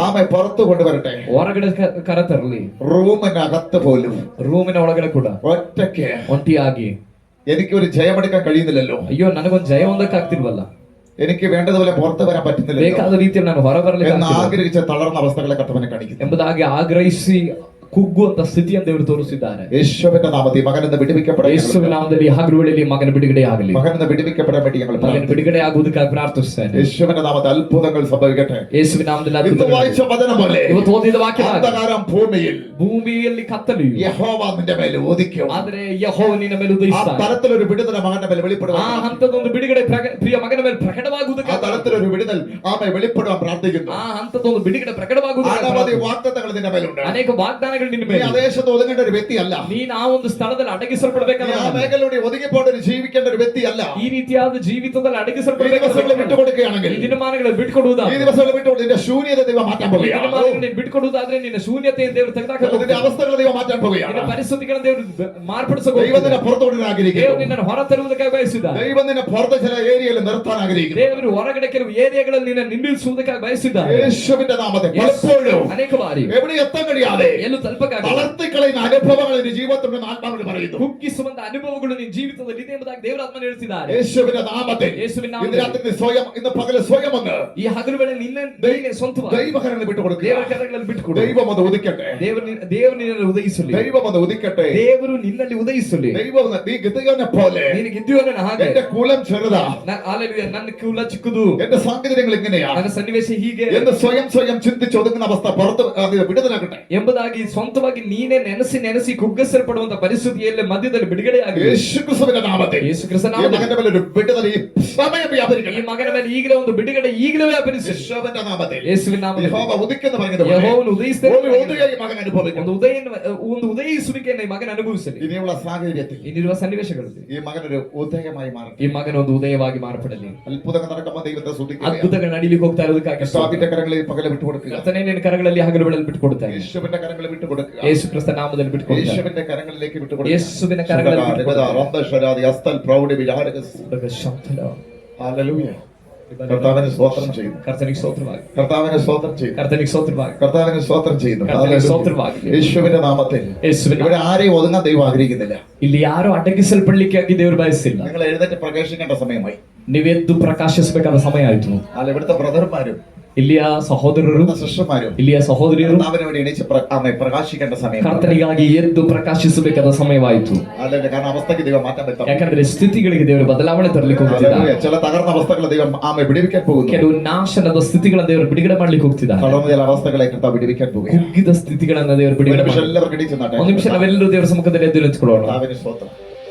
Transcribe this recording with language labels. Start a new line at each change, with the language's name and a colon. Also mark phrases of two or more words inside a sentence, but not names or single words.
Malayalam: ആമയെ പുറത്തു കൊണ്ടുവരട്ടെ.
Kannada: ಹೊರಗಡೆ ಕರತರಲಿ.
Malayalam: റൂമിനകത്ത് പോലും
Kannada: ರೂಮಿನ ಒಳಗಡೆ ಕೂಡ
Malayalam: ഒറ്റയ്ക്ക്
Kannada: ಒಂಟಿಯಾಗಿ
Malayalam: എനിക്കൊരു ജയമെടുക്കാൻ കഴിയുന്നില്ലല്ലോ,
Kannada: ಅಯ್ಯೋ ನನಗೊಂದು ಜಯ ಹೊಂದಕ್ಕಾಗ್ತಿಲ್ವಲ್ಲ,
Malayalam: എനിക്ക് വേണ്ടതുപോലെ പുറത്തു വരാൻ പറ്റുന്നില്ലല്ലോ
Kannada: ಬೇಕಾದ ರೀತಿಯಲ್ಲಿ ನಾನು ಹೊರ
Malayalam: എന്ന്
Kannada: ಬರಲಿಕ್ಕೆ
Malayalam: ആഗ്രഹിച്ച തളർന്ന അവസ്ഥകളെ കർത്താവിനെ കാണിക്കുന്നു.
Kannada: ಎಂಬುದಾಗಿ ಆಗ್ರಹಿಸಿ ಕುಗ್ಗುವಂತ ಸ್ಥಿತಿಯನ್ನು ದೇವರು ತೋರಿಸಿದ್ದಾರೆ.
Malayalam: യേശുവിന്റെ നാമത്തിൽ മകനെന്ന് വിടുവിക്കപ്പെടാൻ,
Kannada: ಯೇಸುವಿನ ನಾಮದಲ್ಲಿ ಹಗಲು ವೇಳೆಯಲ್ಲಿ ಮಗನ ಬಿಡುಗಡೆ ಆಗಲಿ.
Malayalam: മകനെന്ന് വിടുവിക്കപ്പെടാൻ വേണ്ടി ഞങ്ങൾ
Kannada: ಮಗನ ಬಿಡುಗಡೆ ಆಗುವುದಕ್ಕಾಗಿ ಪ್ರಾರ್ಥಿಸ್ತೇನೆ.
Malayalam: യേശുവിന്റെ നാമത്തിൽ അത്ഭുതങ്ങൾ സംഭവിക്കട്ടെ.
Kannada: ಯೇಸುವಿನ ನಾಮದಲ್ಲಿ
Malayalam: ഇന്ന്
Kannada: ಅದ್ಭುತಗಳು.
Malayalam: വായിച്ച വചനം പോലെ
Kannada: ಇವತ್ತು ಓದಿದ ವಾಕ್ಯ
Malayalam: അന്ധകാരം ഭൂമിയിൽ
Kannada: ಭೂಮಿಯಲ್ಲಿ ಕತ್ತಲೆಯು,
Malayalam: യഹോവ നിന്റെ മേൽ ഉദിക്കും.
Kannada: ಆದರೆ ಯೆಹೋವ ನಿನ್ನ ಮೇಲೆ
Malayalam: ആ
Kannada: ಉದಯಿಸ್ತಾನೆ.
Malayalam: തരത്തിലൊരു വിടുതൽ മകന്റെ മേൽ വെളിപ്പെടുവാൻ,
Kannada: ಆ ಹಂತದೊಂದು ಬಿಡುಗಡೆ ಪ್ರಿಯ ಮಗನ ಮೇಲೆ
Malayalam: ആ
Kannada: ಪ್ರಕಟವಾಗುವುದಕ್ಕೆ,
Malayalam: തരത്തിലൊരു വിടുതൽ ആമയെ വെളിപ്പെടുവാൻ പ്രാർത്ഥിക്കുന്നു.
Kannada: ಆ ಹಂತದೊಂದು ಬಿಡುಗಡೆ ಪ್ರಕಟವಾಗುವುದಕ್ಕೆ
Malayalam: അനവധി വാഗ്ദത്തങ്ങൾ നിന്റെ മേലുണ്ട്.
Kannada: ಅನೇಕ ವಾಗ್ದಾನಗಳು ನಿನ್ನ
Malayalam: നീ
Kannada: ಮೇಲೆ.
Malayalam: ദേശത്ത് ഒതുങ്ങേണ്ട ഒരു വ്യക്തിയല്ല.
Kannada: ನೀನು ಆ ಒಂದು ಸ್ಥಳದಲ್ಲಿ
Malayalam: നീ
Kannada: ಅಡಗಿಸಲ್ಪಡಬೇಕಾದ
Malayalam: ആ മേഖലയുടെ ഒതുങ്ങിപ്പോണ്ട് ജീവിക്കേണ്ട ഒരു വ്യക്തിയല്ല.
Kannada: ಈ ರೀತಿಯಾದ ಜೀವಿತದಲ್ಲಿ
Malayalam: ഈ
Kannada: ಅಡಗಿಸಲ್ಪಡಬೇಕಾದ
Malayalam: ദിവസങ്ങൾ വിട്ടുകൊടുക്കുകയാണെങ്കിൽ,
Kannada: ಈ ದಿನಮಾನಗಳಲ್ಲಿ ಬಿಟ್ಕೊಡುವುದಾ,
Malayalam: ഈ ദിവസങ്ങൾ വിട്ടുകൊണ്ട് നിന്റെ ശൂന്യത ദൈവം മാറ്റാൻ
Kannada: ಈ
Malayalam: പോവുകയാണ്.
Kannada: ದಿನಮಾನಗಳಲ್ಲಿ ನೀನು ಬಿಟ್ಕೊಡುವುದಾದ್ರೆ ನಿನ್ನ ಶೂನ್ಯತೆಯನ್ನು ದೇವರು
Malayalam: നിന്റെ
Kannada: ತೆಗೆದುಹಾಕುತ್ತಾರೆ.
Malayalam: അവസ്ഥകൾ ദൈവം മാറ്റാൻ പോവുകയാണ്.
Kannada: ನಿನ್ನ ಪರಿಸ್ಥಿತಿಗಳನ್ನು ದೇವರು ಮಾರ್ಪಡಿಸಬೇಕು.
Malayalam: ദൈവം നിന്നെ പുറത്തോട്ട്
Kannada: ದೇವರು
Malayalam: ആഗ്രഹിക്കുന്നു.
Kannada: ನಿನ್ನನ್ನು ಹೊರ ತರುವುದಕ್ಕಾಗಿ ಬಯಸಿದ್ದಾರೆ.
Malayalam: ദൈവം നിന്നെ പുറത്തെ ചില ഏരിയയിൽ നിർത്താൻ ആഗ്രഹിക്കുന്നു.
Kannada: ದೇವರು ಹೊರಗಡೆ ಕೆಲವು ಏರಿಯಾಗಳಲ್ಲಿ ನಿನ್ನ ನಿಲ್ಲಿಸುವುದಕ್ಕಾಗಿ ಬಯಸಿದ್ದಾರೆ.
Malayalam: യേശുവിന്റെ നാമത്തിൽ പലപ്പോഴും
Kannada: ಅನೇಕ ಬಾರಿ
Malayalam: എവിടെ എത്താൻ കഴിയാതെ
Kannada: ಎಲ್ಲೂ ತಲುಪಕ್ಕಾಗಲ್ಲ.
Malayalam: തളർത്തിക്കളയുന്ന അനുഭവങ്ങൾ നിന്റെ ജീവിതത്തിലുണ്ടെന്ന് ആത്മാവിൽ പറയുന്നു.
Kannada: ಕುಗ್ಗಿಸುವಂತ ಅನುಭವಗಳು ನಿನ್ನ ಜೀವಿತದಲ್ಲಿ ಇದೆ ಎಂಬುದಾಗಿ ದೇವರಾತ್ಮನ ಹೇಳ್ತಿದ್ದಾರೆ.
Malayalam: യേശുവിന്റെ നാമത്തിൽ
Kannada: ಯೇಸುವಿನ
Malayalam: ഇന്ന്
Kannada: ನಾಮದಲ್ಲಿ
Malayalam: രാത്രി നീ സ്വയം, ഇന്ന് പകല് സ്വയം ഒന്ന്
Kannada: ಈ ಹಗಲು ವೇಳೆ ನೀನೆ ಸ್ವಂತವಾಗಿ
Malayalam: ദൈവകരങ്ങൾ വിട്ടുകൊടുക്കുക.
Kannada: ದೇವರ ಕರಗಳಲ್ಲಿ ಬಿಟ್ಟುಕೊಡು.
Malayalam: ദൈവം ഒന്ന് ഉദിക്കട്ടെ.
Kannada: ದೇವರು ನಿನ್ನಲ್ಲಿ ಉದಯಿಸಲಿ.
Malayalam: ദൈവം ഒന്ന് ഉദിക്കട്ടെ.
Kannada: ದೇವರು ನಿನ್ನಲ್ಲಿ ಉದಯಿಸಲಿ.
Malayalam: ദൈവം ഒന്ന്, നീ ഗിദ്യോനെ പോലെ
Kannada: ನೀನು ಗಿದ್ಯೋನನ ಹಾಗೆ.
Malayalam: എന്റെ കുലം ചെറുതാ,
Kannada: ಹಾಲೆಲೂಯ, ನನ್ನ ಕುಲ ಚಿಕ್ಕದು,
Malayalam: എന്റെ സാങ്കേതികങ്ങൾ ഇങ്ങനെയാ
Kannada: ನನ್ನ ಸನ್ನಿವೇಶ ಹೀಗೆ
Malayalam: എന്ന് സ്വയം ചിന്തിച്ച് ഒതുങ്ങുന്ന അവസ്ഥ പുറത്ത് വിടുതലാകട്ടെ.
Kannada: ಎಂಬುದಾಗಿ ಸ್ವಂತವಾಗಿ ನೀನೇ ನೆನೆಸಿ ಕುಗ್ಗಿಸಲ್ಪಡುವಂತ ಪರಿಸ್ಥಿತಿಯಲ್ಲಿ ಮಧ್ಯದಲ್ಲಿ ಬಿಡುಗಡೆಯಾಗಲಿ.
Malayalam: യേശുക്രിസ്തുവിന്റെ നാമത്തിൽ
Kannada: ಯೇಸು ಕ್ರಿಸ್ತನ
Malayalam: ഈ മകന്റെ മേൽ ഒരു വിടുതൽ ഈ സമയം
Kannada: ಈ
Malayalam: വ്യാപരിക്കട്ടെ.
Kannada: ಮಗನ ಮೇಲೆ ಈಗಲೇ ಒಂದು ಬಿಡುಗಡೆ ಈಗಲೇ ವ್ಯಾಪರಿಸಿ.
Malayalam: യേശുവിന്റെ നാമത്തിൽ
Kannada: ಯೇಸುವಿನ ನಾಮದಲ್ಲಿ
Malayalam: യഹോവ ഉദിക്കുന്ന പറഞ്ഞതുപോലെ
Kannada: ಯೆಹೋವನು ಉದಯಿಸ್ತೇನೆ.
Malayalam: ഒരു ഉദയം ഈ മകൻ അനുഭവിക്കുന്നു.
Kannada: ಒಂದು ಉದಯಿಸುವಿಕೆಯನ್ನು ಈ ಮಗನ ಅನುಭವಿಸಲಿ.
Malayalam: ഇനിയുള്ള സാഹചര്യത്തിൽ
Kannada: ಇನ್ನಿರುವ ಸನ್ನಿವೇಶಗಳಲ್ಲಿ
Malayalam: ഈ മകനൊരു ഉദയമായി മാറട്ടെ.
Kannada: ಈ ಮಗನ ಒಂದು ಉದಯವಾಗಿ ಮಾರ್ಪಡಲಿ.
Malayalam: അത്ഭുതങ്ങൾ നടക്കുമ്പോൾ ദൈവത്തെ സ്തുതിക്കുക.
Kannada: ಅದ್ಭುತಗಳು ನಡೀಲಿಕ್ಕೆ ಹೋಗ್ತಾ ಇರೋದಕ್ಕಾಗಿ
Malayalam: കർത്താവിന്റെ കരങ്ങളിൽ പകല് വിട്ടുകൊടുക്കുക.
Kannada: ಕರ್ತನೇ ನಿನ್ನ ಕರಗಳಲ್ಲಿ ಹಗಲು ವೇಳೆಯಲ್ಲಿ ಬಿಟ್ಟುಕೊಡುತ್ತೇನೆ.
Malayalam: യേശുവിന്റെ കരങ്ങളിൽ വിട്ടുകൊടുക്കുക.
Kannada: ಯೇಸು ಕ್ರಿಸ್ತ ನಾಮದಲ್ಲಿ ಬಿಟ್ಟುಕೊಡುತ್ತೇನೆ.
Malayalam: യേശുവിന്റെ കരങ്ങളിലേക്ക് വിട്ടുകൊടുക്കുക.
Kannada: ಯೇಸುವಿನ ಕರಗಳಲ್ಲಿ
Malayalam: ഹല്ലേലൂയ. കർത്താവിനെ സ്തോത്രം ചെയ്യുന്നു.
Kannada: ಕರ್ತನಿಗೆ ಸ್ತೋತ್ರವಾಗಿ,
Malayalam: കർത്താവിനെ സ്തോത്രം ചെയ്യുന്നു.
Kannada: ಕರ್ತನಿಗೆ ಸ್ತೋತ್ರವಾಗಿ,
Malayalam: കർത്താവിനെ സ്തോത്രം ചെയ്യുന്നു.
Kannada: ಕರ್ತನಿಗೆ ಸ್ತೋತ್ರವಾಗಿ.
Malayalam: യേശുവിന്റെ നാമത്തിൽ
Kannada: ಯೇಸುವಿನ
Malayalam: ഇവിടെ ആരെയും ഒതുങ്ങാൻ ദൈവം ആഗ്രഹിക്കുന്നില്ല.
Kannada: ಇಲ್ಲಿ ಯಾರು ಅಡಗಿಸಲ್ಪಡ್ಲಿಕ್ಕಾಗಿ ದೇವರು ಬಯಸಿಲ್ಲ.
Malayalam: നിങ്ങൾ എഴുന്നേറ്റ് പ്രകാശിക്കേണ്ട സമയമായി.
Kannada: ನೀವೆದ್ದು ಪ್ರಕಾಶಿಸಬೇಕಾದ ಸಮಯ ಆಯ್ತು.
Malayalam: അല്ല, ഇവിടുത്തെ ബ്രദർമാരും
Kannada: ಇಲ್ಲಿಯ ಸಹೋದರರು,
Malayalam: സിസ്റ്റർമാരും
Kannada: ಇಲ್ಲಿಯ ಸಹೋದರಿಯರು
Malayalam: കർത്താവിന് വേണ്ടി എണീച്ച് പ്രകാശിക്കേണ്ട സമയം.
Kannada: ಕರ್ತನಿಗಾಗಿ ಎದ್ದು ಪ್ರಕಾಶಿಸಬೇಕಾದ ಸಮಯವಾಯಿತು.
Malayalam: അല്ലെ, കാരണം അവസ്ഥയ്ക്ക് ദൈവം മാറ്റം വരുത്താം.
Kannada: ಯಾಕಂದ್ರೆ ಸ್ಥಿತಿಗಳಿಗೆ ದೇವರು ಬದಲಾವಣೆ ತರಲಿಕ್ಕೆ ಹೋಗ್ತಿದ್ದಾರೆ.
Malayalam: ചില തകർന്ന അവസ്ഥകളെ ദൈവം വിടിവിക്കാൻ പോകുന്നു.
Kannada: ಕೆಲವು ನಾಶನದ ಸ್ಥಿತಿಗಳನ್ನ ದೇವರು ಬಿಡುಗಡೆ ಮಾಡ್ಲಿಕ್ಕೆ ಹೋಗ್ತಿದ್ದಾರೆ.
Malayalam: ചില അവസ്ഥകളെ കർത്താവ് വിടിവിക്കാൻ പോകുന്നു.
Kannada: ಕುಗ್ಗಿದ ಸ್ಥಿತಿಗಳನ್ನ ದೇವರು ಬಿಡುಗಡೆ
Malayalam: എല്ലാവർക്കും എണീച്ച്
Kannada: ಒಂದು ನಿಮಿಷ ನಾವೆಲ್ಲರೂ ದೇವರ ಸಮ್ಮುಖದಲ್ಲಿ ಎದ್ದು ನಿಂತ್ಕೊಳ್ಳೋಣ.
Malayalam: കർത്താവിന് സ്തോത്രം.